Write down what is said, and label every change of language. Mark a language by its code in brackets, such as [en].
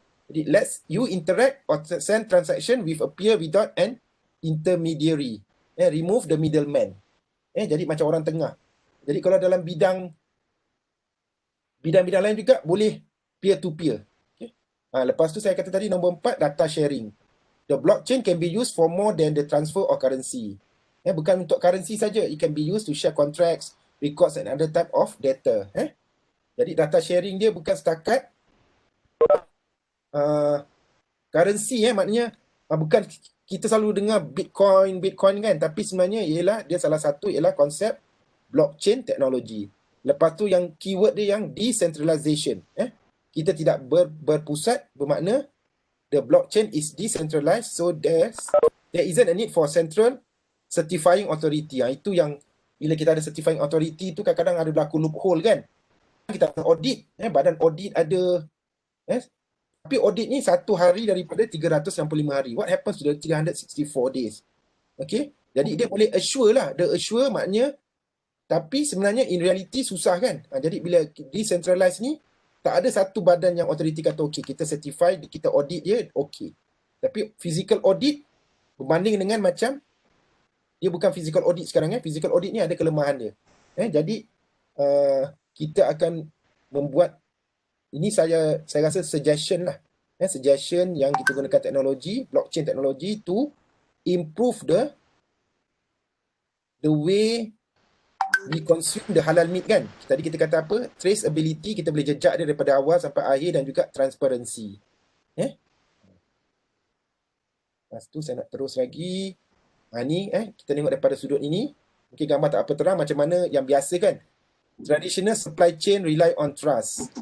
[en] Jadi you interact or send transaction with a peer without an intermediary. Remove the middleman. [ms] Jadi macam orang tengah. Jadi kalau dalam bidang lain juga boleh peer-to-peer. Lepas tu saya kata tadi nombor 4, data sharing. [en] The blockchain can be used for more than the transfer of currency. [ms] Bukan untuk currency saja. [en] It can be used to share contracts, records and other type of data. [ms] Jadi data sharing dia bukan setakat currency. Maknanya bukan kita selalu dengar Bitcoin kan. Tapi sebenarnya dia salah satu ialah konsep blockchain teknologi. Lepas tu yang keyword dia yang decentralization. Kita tidak berpusat, bermakna [en] the blockchain is decentralized, so there isn't a need for central certifying authority. [ms] Itu yang bila kita ada certifying authority tu kadang-kadang ada berlaku loophole kan. Kita audit, badan audit ada. Tapi audit ni 1 hari daripada 365 hari. [en] What happens to the 364 days? Okay. [ms] Jadi dia boleh assure lah. Dia assure maknanya, tapi sebenarnya [en] in reality [ms] susah kan. Jadi bila decentralized ni, tak ada satu badan yang authority kata okey, kita certify, kita audit dia, okey. Tapi physical audit berbanding dengan macam dia bukan physical audit sekarang. Physical audit ni ada kelemahan dia. Jadi kita akan membuat, ini saya rasa suggestion lah. Suggestion yang kita gunakan teknologi, blockchain teknologi [en] to improve the way we consume the halal meat [ms] kan. Tadi kita kata apa? Traceability, kita boleh jejak dia daripada awal sampai akhir dan juga transparency. Lepas tu saya nak terus lagi. Ni kita tengok daripada sudut ini. Mungkin gambar tak apa terang macam mana yang biasa kan. [en] Traditional supply chain rely on trust.